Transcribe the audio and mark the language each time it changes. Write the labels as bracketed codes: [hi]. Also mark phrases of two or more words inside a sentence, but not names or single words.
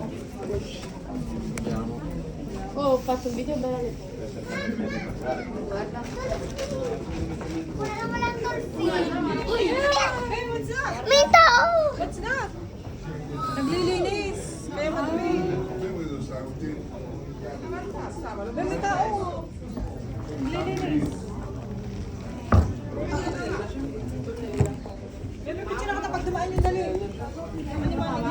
[it] Oh, ho fatto un video bello. [tl] Wala walang dolphin. Uy! [en] Hey, what's up? [tl] May tao! [en] What's that? [tl] Naglilinis. Kaya madumi. May tao. Naglilinis. May picture na kapag dumaan yung dali. Animal yun.